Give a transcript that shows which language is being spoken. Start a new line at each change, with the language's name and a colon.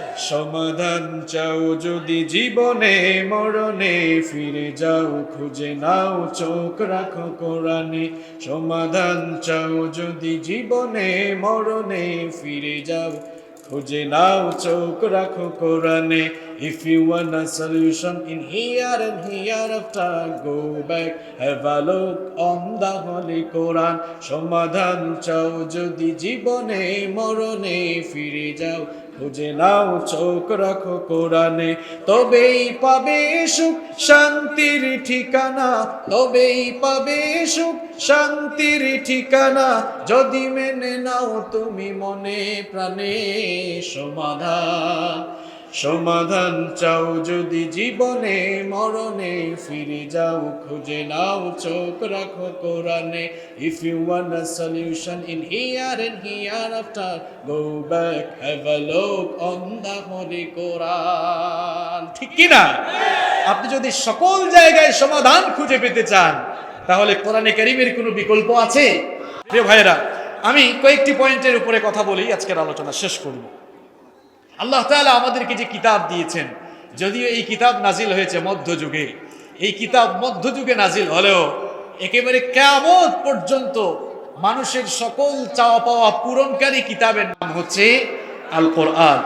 Bangla: সমাধান চাও যদি জীবনে মরণে, ফিরে যাও খুঁজে নাও চোখ রাখো কোরআনে। সমাধান চাও যদি জীবনে মরণে, ফিরে যাও খুঁজে নাও চোখ রাখো কোরআনে।
English: If you want a solution in here and hereafter, go back, have a look on the Holy Quran.
Bangla: সমাধান চাও যদি জীবনে মরণে, ফিরে যাও খুঁজে নাও চোখ রাখো কোরআনে। তবেই পাবে সুখ শান্তির ঠিকানা, তবেই পাবে সুখ শান্তির ঠিকানা, যদি মেনে নাও তুমি মনে প্রাণে সমাধান। সমাধান চাও যদি জীবনে মরণে, ফিরে যাও খুঁজে নাও চোখ রাখো কোরআনে।
English: If you want a solution in here and hereafter, go back, have a look on the Holy Quran.
Bangla: ঠিক কি না? আপনি যদি সকল জায়গায় সমাধান খুঁজে পেতে চান, তাহলে কোরআনে কারীমের কোনো বিকল্প আছে? প্রিয় ভাইয়েরা, আমি কয়েকটি পয়েন্টের উপরে কথা বলেই আজকের আলোচনা শেষ করব। আল্লাহ তাআলা আমাদেরকে যে কিতাব দিয়েছেন, যদিও এই কিতাব নাজিল হয়েছে মধ্যযুগে, এই কিতাব মধ্যযুগে নাজিল হলেও একেবারে কিয়ামত পর্যন্ত মানুষের সকল চাওয়া পাওয়া পূরণকারী কিতাবের নাম হচ্ছে আল কোরআন।